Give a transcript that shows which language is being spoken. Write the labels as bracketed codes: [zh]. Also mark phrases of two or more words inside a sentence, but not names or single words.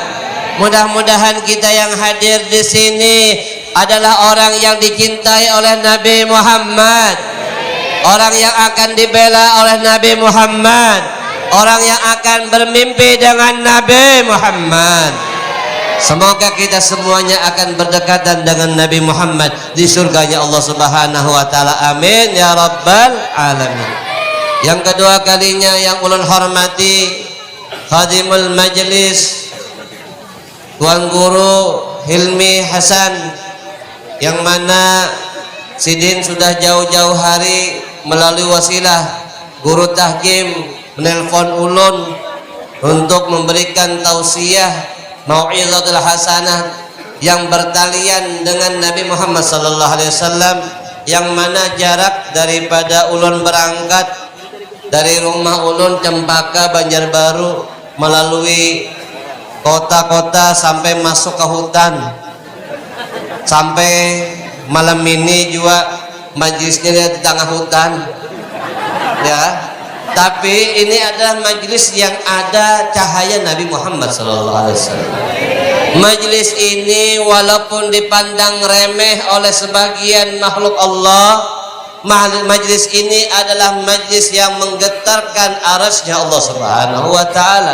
[id] Mudah-mudahan kita yang hadir di sini adalah orang yang dicintai oleh Nabi Muhammad, orang yang akan dibela oleh Nabi Muhammad, orang yang akan bermimpi dengan Nabi Muhammad. Semoga kita semuanya akan berdekatan dengan Nabi Muhammad di surganya Allah [ar] Subhanahu wa taala. Amin ya rabbal alamin. [id] Yang kedua kalinya yang ulun hormati [ar] khadimul majlis [id] Tuan Guru Hilmi Hasan, yang mana Sidin sudah jauh-jauh hari melalui wasilah guru tahkim menelpon ulun untuk memberikan tausiah [ar] mau'izatul hasanah [id] yang bertalian dengan Nabi Muhammad [ar] sallallahu alaihi wasallam, [id] yang mana jarak daripada ulun berangkat dari rumah ulun Cempaka Banjarbaru melalui kota-kota sampai masuk ke hutan, sampai malam ini juga majlisnya di tengah hutan ya, tapi ini adalah majlis yang ada cahaya Nabi Muhammad SAW. Majlis ini walaupun dipandang remeh oleh sebagian makhluk Allah, majlis ini adalah majlis yang menggetarkan arasy Allah [ar] Subhanahu wa taala.